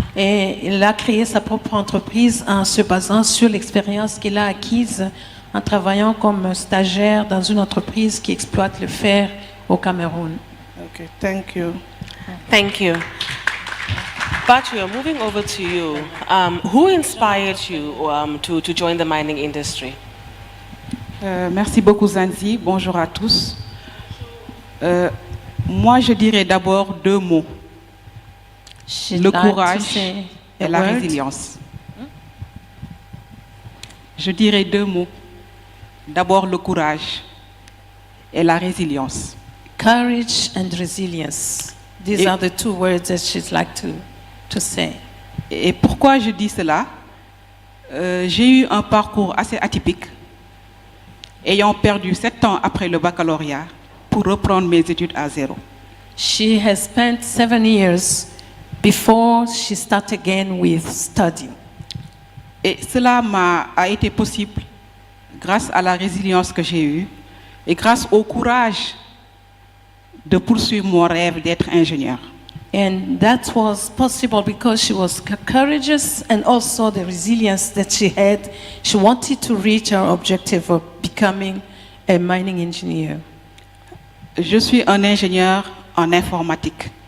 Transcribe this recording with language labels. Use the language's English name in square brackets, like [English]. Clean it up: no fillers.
[French] Et il a créé sa propre entreprise en se basant sur l'expérience qu'il a acquise en travaillant comme stagiaire dans une entreprise qui exploite le fer au Cameroun. [English] Okay, thank you. Thank you. Mpatio, moving over to you. Who inspired you to join the mining industry? [French] Merci beaucoup Zanzi, bonjour à tous. Moi je dirais d'abord deux mots, le courage et la résilience. Je dirais deux mots, d'abord le courage et la résilience. [English] Courage and resilience. These are the two words that she'd like to say. [French] Et pourquoi je dis cela? J'ai eu un parcours assez atypique, ayant perdu 7 ans après le baccalauréat pour reprendre mes études à zéro. [English] She has spent 7 years before she started again with studying. [French] Et cela a été possible grâce à la résilience que j'ai eue et grâce au courage de poursuivre mon rêve d'être ingénieur. [English] And that was possible because she was courageous and also the resilience that she had. She wanted to reach her objective of becoming a mining engineer. [French] Je suis un ingénieur en informatique.